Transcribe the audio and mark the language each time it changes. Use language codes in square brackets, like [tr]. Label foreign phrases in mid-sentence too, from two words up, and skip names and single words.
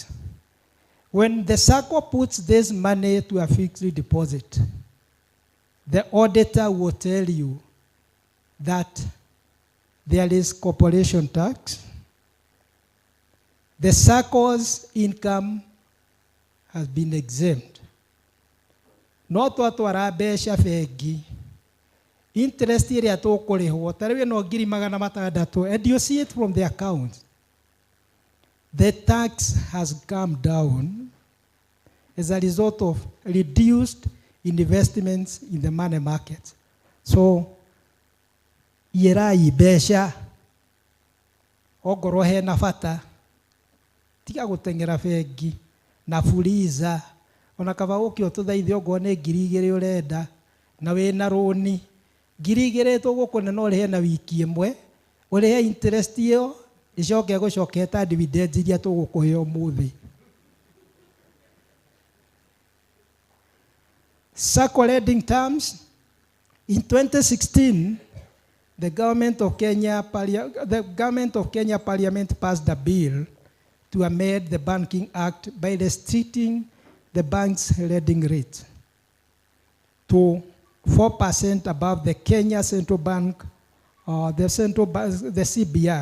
[en] When the Sacco puts this money to a fixed deposit, the auditor will tell you that there is corporation tax. The Sacco's income has been exempt. [ki] no twatwara mbeca bengi, interest ĩrĩa tũkũrĩhwo ta rĩu ĩno 600,000, [en] and you see it from the account. The tax has come down as a result of reduced investments in the money market. So, [ki] irai mbeca ongorwo hena bata tiga gũteng'era bengi na fuliza ona kaba ũkĩ ũtũthaithie ongorwo nĩ 2,000 ũrenda na wĩna rũni 2,000 tũgũkũnena ũrĩhe na wiki ĩmwe ũrĩhe interest ĩyo ĩcoke gũcoke ta dividends iria tũgũkũhe ũmũthĩ. [en] Sacco lending terms. In 2016, the government of Kenya Parliament passed a bill to amend the Banking Act by restricting the bank's lending rate to 4% above the Kenya Central Bank, the CBR.